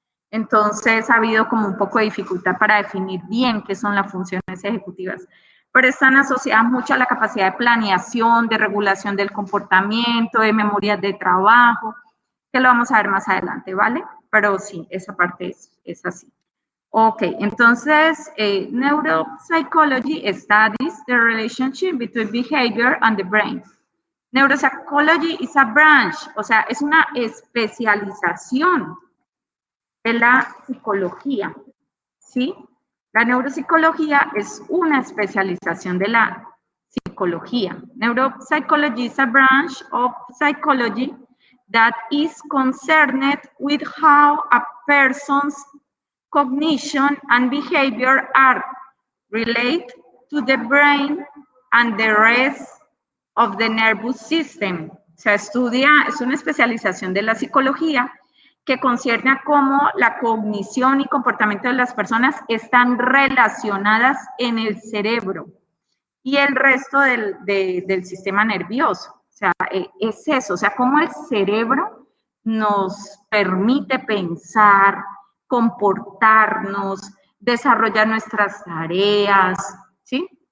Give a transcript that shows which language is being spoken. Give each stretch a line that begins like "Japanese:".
Spanish: Entonces, ha habido como un poco de dificultad para definir bien qué son las funciones ejecutivas, pero están asociadas mucho a la capacidad de planeación, de regulación del comportamiento, de memorias de trabajo, que lo vamos a ver más adelante, ¿vale? Pero sí, esa parte es así.
English: Ok,
Spanish: entonces,
English: neuropsychology studies the relationship between behavior and the brain. Neuropsychology is a branch,
Spanish: o sea, es una especialización de la psicología, ¿sí? La neuropsicología es una especialización de la psicología.
English: Neuropsychology is a branch of psychology that is concerned with how a person's cognition and behavior are related to the brain and the rest of the nervous system.
Spanish: O sea, es una especialización de la psicología que concierne a cómo la cognición y comportamiento de las personas están relacionadas en el cerebro y el resto del sistema nervioso. O sea, es eso, o sea, cómo el cerebro nos permite pensar, comportarnos, desarrollar nuestras tareas, ¿sí?